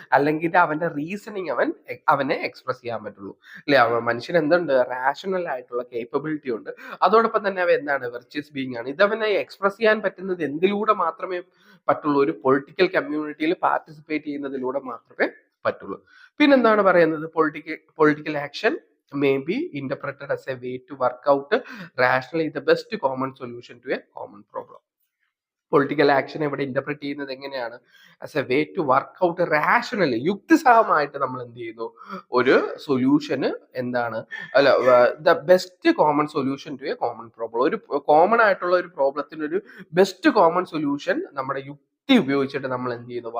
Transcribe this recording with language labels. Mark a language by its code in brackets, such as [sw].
[ml] അല്ലെങ്കിൽ അവന്റെ റീസണിങ് അവനെ എക്സ്പ്രസ് ചെയ്യാൻ പറ്റുള്ളൂ. അല്ലെ, മനുഷ്യന് എന്തുണ്ട്? റാഷണൽ ആയിട്ടുള്ള കേപ്പബിലിറ്റി ഉണ്ട്. അതോടൊപ്പം തന്നെ അവ എന്താണ്? വെർച്വസ് ബീയിങ് ആണ്. ഇതവനെ എക്സ്പ്രസ് ചെയ്യാൻ പറ്റുന്നത് എന്തിലൂടെ മാത്രമേ പറ്റുള്ളൂ? ഒരു പൊളിറ്റിക്കൽ കമ്മ്യൂണിറ്റിയിൽ പാർട്ടിസിപ്പേറ്റ് ചെയ്യുന്നതിലൂടെ മാത്രമേ പറ്റുള്ളൂ. പിന്നെന്താണ് പറയുന്നത്? [en] Political action may be interpreted as a way to work out rationally the best common solution to a common problem. [ml] Political action ഇവിടെ ഇന്റർപ്രറ്റ് ചെയ്യുന്നത് എങ്ങനെയാണ്? [en] as a way to work out rationally, [ml] യുക്തിസഹമായിട്ട് നമ്മൾ എന്ത് ചെയ്യുന്നു? ഒരു സൊല്യൂഷന് എന്താണ്, അല്ല, [en] The best common solution to a common problem. [ml] ഒരു കോമൺ ആയിട്ടുള്ള ഒരു പ്രോബ്ലത്തിന് ഒരു ബെസ്റ്റ് കോമൺ സൊല്യൂഷൻ നമ്മുടെ യുക്തി ഉപയോഗിച്ചിട്ട് നമ്മൾ എന്ത് ചെയ്യുന്നു?